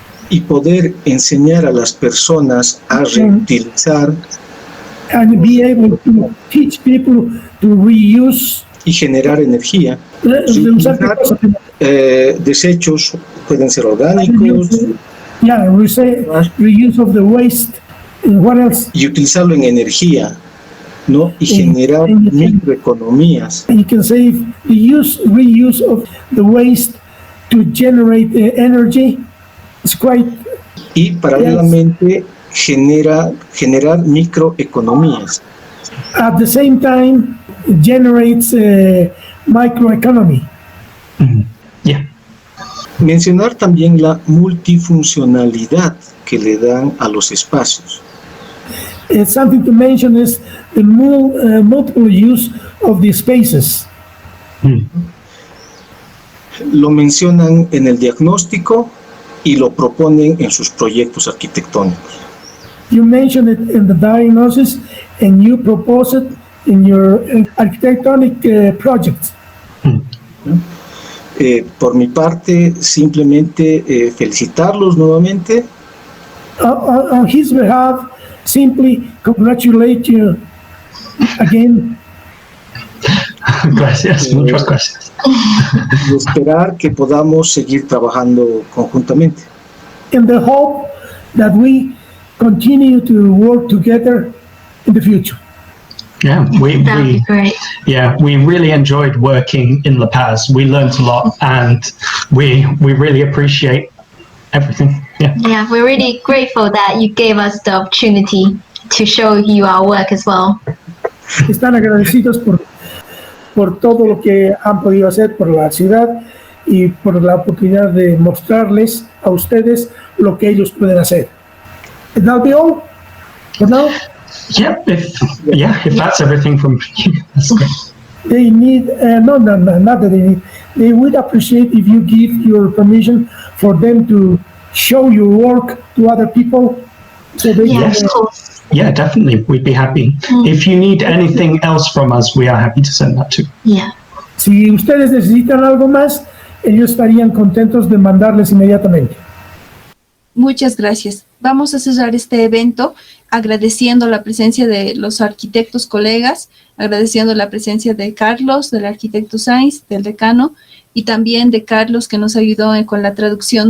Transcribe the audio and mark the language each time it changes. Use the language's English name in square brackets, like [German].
[Spanish] Y poder enseñar a las personas a reutilizar [English] And be able to teach people to reuse. [Spanish] y generar energía. Reutilizar desechos, pueden ser orgánicos. [English] Yeah, reuse of the waste. And what else? [Spanish] Y utilizarlo en energía, ¿no? Y generar microeconomías. [English] You can save the reuse of the waste to generate energy. It's quite. [Spanish] Y paralelamente generar microeconomías. [English] At the same time, it generates microeconomy. Yeah. [Spanish] Mencionar también la multifuncionalidad que le dan a los espacios. [English] Something to mention is the multiple use of the spaces. [Spanish] Lo mencionan en el diagnóstico y lo proponen en sus proyectos arquitectónicos. [English] You mention it in the diagnosis and you propose it in your architectonic projects. [Spanish] Por mi parte, simplemente felicitarlos nuevamente. [English] On his behalf, simply congratulate you again. [Spanish] Gracias, muchas gracias. Y esperar que podamos seguir trabajando conjuntamente. [English] In the hope that we continue to work together in the future. Yeah, That'd be great. we really enjoyed working in La Paz. We learned a lot, and we really appreciate everything. Yeah, we're really grateful that you gave us the opportunity to show you our work as well. [Spanish] Están agradecidos por todo lo que han podido hacer por la ciudad y por la oportunidad de mostrarles a ustedes lo que ellos pueden hacer. [English] And that'll be all for now. If that's everything from you, that's great. They need, not that they need, they would appreciate if you give your permission for them to show your work to other people. So they Yeah, Yes. of course. Yeah, definitely. We'd be happy. If you need anything else from us, we are happy to send that too. Yeah. [Spanish] Si ustedes necesitan algo más, ellos estarían contentos de mandarles inmediatamente. Muchas gracias. Vamos a cerrar este evento agradeciendo la presencia de los arquitectos colegas, agradeciendo la presencia de Carlos, del arquitecto Sainz, del decano, y también de Carlos que nos ayudó con la traducción.